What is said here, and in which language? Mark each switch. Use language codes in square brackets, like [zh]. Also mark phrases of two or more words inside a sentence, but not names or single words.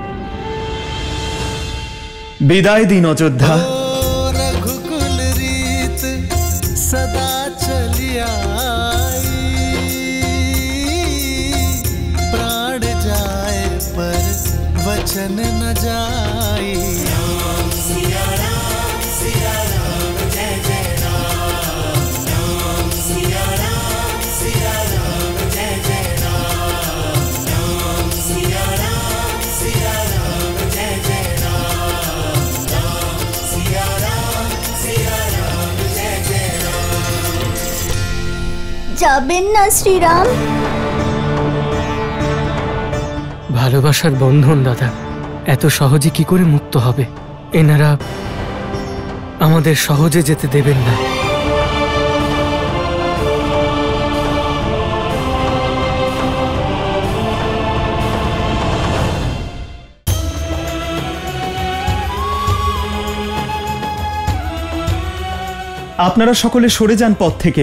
[bn] বিদায় দিন অযোধ্যা। [hi] रघुकुल रीत सदा चली आई, प्राण जाए पर वचन न जाई। राम सिया राम जय जय राम, राम सिया राम जय जय राम, राम सिया राम जय जय राम, राम सिया राम जय जय राम। [bn] যাবেন না শ্রীরাম? ভালোবাসার বন্ধন দাদা, এত সহজে কি করে মুক্ত হবে? এনারা আমাদের সহজে যেতে দেবেন না। আপনারা সকলে সরে যান পথ থেকে।